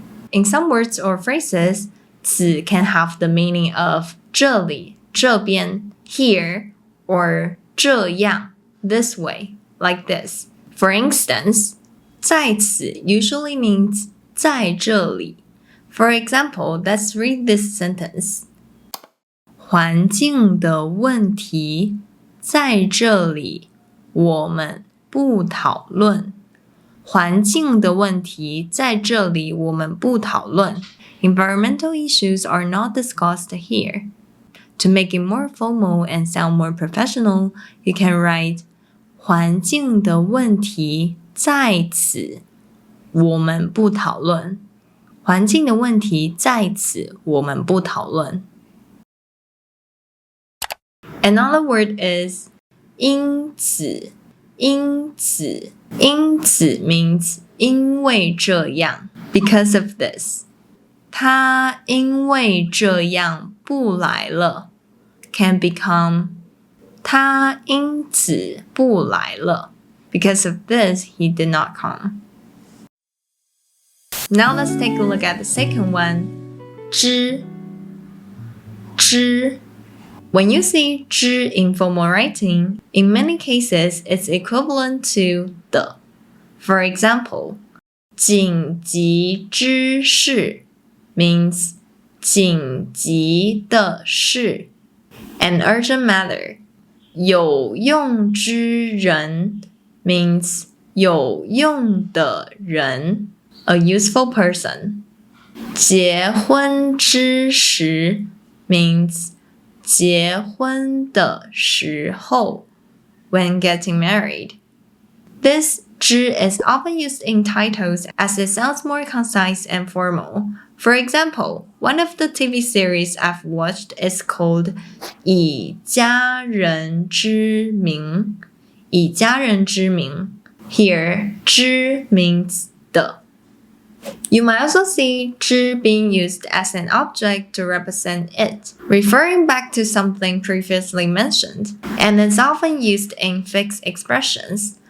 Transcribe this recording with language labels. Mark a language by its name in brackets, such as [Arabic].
[English] In some words or phrases, 此 can have the meaning of [Chinese] 这里这边 [English] here or 这样 this way, like this. For instance, 在此 usually means 在这里. For example, let's read this sentence. [Chinese] 环境的问题在这里我们不讨论。环境的问题在这里我们不讨论。 [English] Environmental issues are not discussed here. To make it more formal and sound more professional, you can write [Chinese] 环境的问题在此我们不讨论。环境的问题在此我们不讨论。 [English] Another word is 因此。 因此 means [Chinese] 因为这样 [English] because of this. [Chinese] 他因为这样不来了 [English] can become [Chinese] 他因此不来了 [English] because of this he did not come. Now let's take a look at the second one. 知 When you see 知 in formal writing, in many cases it's equivalent to 的. For example, [Chinese] 紧急之事 [English] means [Chinese] 紧急的事 [English] an urgent matter. [Chinese] 有用之人 [English] means [Chinese] 有用的人 [English] a useful person. [Chinese] 结婚之时 [English] means [Chinese] 结婚的时候 [English] when getting married. This 知 is often used in titles as it sounds more concise and formal. For example, one of the TV series I've watched is called 以家人之名. 以家人之名. Here, 知 means 的. You might also see 之 being used as an object to represent it, referring back to something previously mentioned, and is often used in fixed expressions.